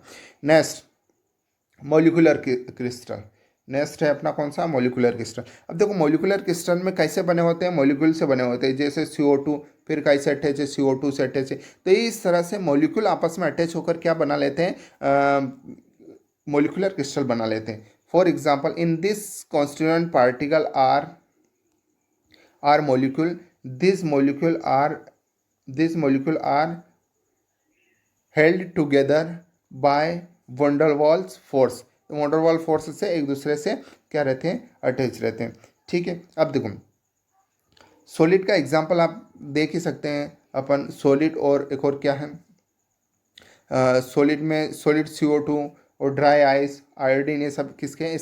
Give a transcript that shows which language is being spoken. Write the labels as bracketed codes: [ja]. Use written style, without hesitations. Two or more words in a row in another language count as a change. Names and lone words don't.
[en] next molecular crystal. [hi] नेक्स्ट है अपना कौन सा? [en] molecular crystal. [hi] अब देखो [en] molecular crystal [hi] में कैसे बने होते हैं? मॉलिक्यूल से बने होते हैं, जैसे CO2, फिर कैसे अटैच है? CO2 से अटैच है। तो इस तरह से मॉलिक्यूल आपस में अटैच होकर क्या बना लेते हैं? [en] molecular crystal [hi] बना लेते हैं। [en] for example in this constituent particle are molecule. These molecule are held together by van der Waals force. [hi] van der Waals फोर्स से एक दूसरे से क्या रहते हैं? अटैच रहते हैं। ठीक है, अब देखो सॉलिड का एग्जांपल आप देख ही सकते हैं अपन। सॉलिड और एक और क्या है? सॉलिड में सॉलिड CO2 और [en] dry ice, [hi] आयोडीन, ये सब किसके हैं?